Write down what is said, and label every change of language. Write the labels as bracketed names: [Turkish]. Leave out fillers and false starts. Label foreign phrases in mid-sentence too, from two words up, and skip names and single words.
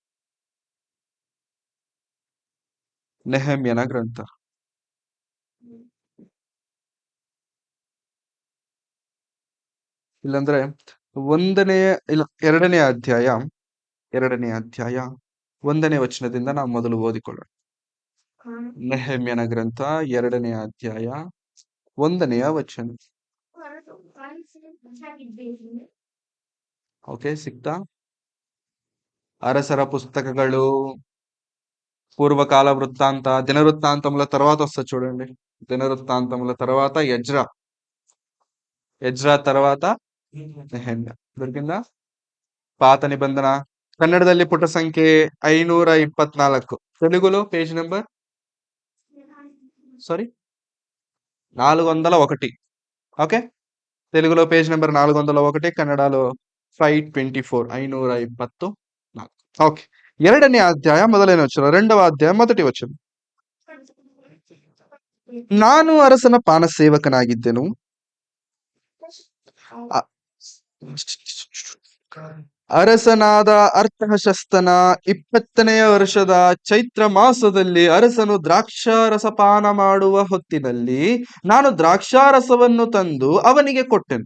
[Kannada] ನೆಹೆಮ್ಯನ ಗ್ರಂಥ ಇಲ್ಲಾಂದ್ರೆ 2ನೇ ಅಧ್ಯಾಯ 1ನೇ ವಚನದಿಂದ ನಾವು ಮೊದಲು ಓದಿಕೊಳ್ಳೋಣ. ನೆಹೆಮ್ಯನ ಗ್ರಂಥ 2ನೇ ಅಧ್ಯಾಯ 1ನೇ ವಚನ. ಓಕೆ, ಸಿಕ್ತಾ? ಅರಸರ ಪುಸ್ತಕಗಳು, [Telugu] పూర్వకాల వృత్తాంత, దినవృత్తాంతముల తర్వాత వస్తుంది చూడండి. దినవృత్తాంతముల తర్వాత ఎజ్రా తర్వాత నెహెమ్య. దొరికిందా? పాత నిబంధన [Kannada] ಕನ್ನಡದಲ್ಲಿ ಪುಟ ಸಂಖ್ಯೆ 524, [Telugu] తెలుగులో పేజ్ నెంబర్ 401. ఓకే, తెలుగులో పేజ్ నెంబర్ 401, ಕನ್ನಡలో 524, 524. ఓకే, [Kannada] 2ನೇ ಅಧ್ಯಾಯ 1ನೇ ವಚನ, 2వ ಅಧ್ಯಾಯ 1టి ವಚನ. ನಾನು ಅರಸನ ಪಾನ ಸೇವಕನಾಗಿದ್ದೆನು, ಅರಸನಾದ ಅರ್ತಹಶಸ್ತನ 20ನೆಯ ವರ್ಷದ ಚೈತ್ರ ಮಾಸದಲ್ಲಿ ಅರಸನು ದ್ರಾಕ್ಷಾರಸಪಾನ ಮಾಡುವ ಹೊತ್ತಿನಲ್ಲಿ ನಾನು ದ್ರಾಕ್ಷಾರಸವನ್ನು ತಂದು ಅವನಿಗೆ ಕೊಟ್ಟೆನು.